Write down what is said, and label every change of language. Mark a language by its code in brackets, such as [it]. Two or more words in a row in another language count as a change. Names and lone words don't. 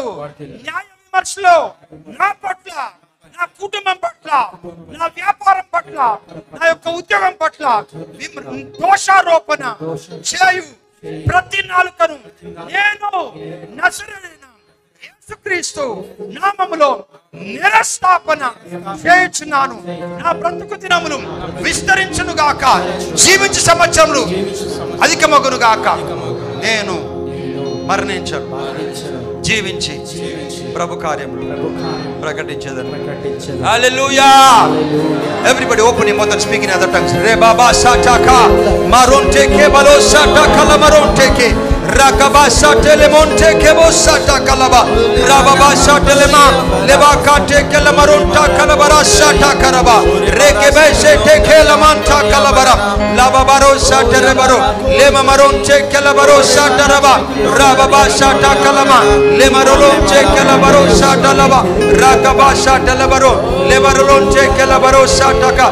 [te] న్యాయ విమర్శలో నా పట్ల, నా కుటుంబం పట్ల, నా వ్యాపారం పట్ల, నా యొక్క ఉద్యోగం పట్ల దోషారోపణ చేయు ప్రతి నాలుకను నేను నజరేయుడైన యేసుక్రీస్తు నామములో నిరస్థాపన చేయుచున్నాను. నా బ్రతుకు దినములు విస్తరించును గాక, జీవించు సంవత్సరములు అధికమగును గాక. నేను మరణించను, జీవించి ప్రభు కార్యములు ప్రకటించేదను. హల్లెలూయా. [en] Everybody open your mouth and speak in other tongues. Re baba sataka maronte ke balo sataka la maronte ke rakaba satele monte ke bo sataka la ba rababa satele ma leba kate ke la maronta kalabara sataka raba rekebe sete ke la manta kalabara laba baro satele baro lema maronte ke la baro sataraba rababa sataka lama lema rolonte ke la baro satalaba rakaba satele baro lema rolonte ke la baro sataka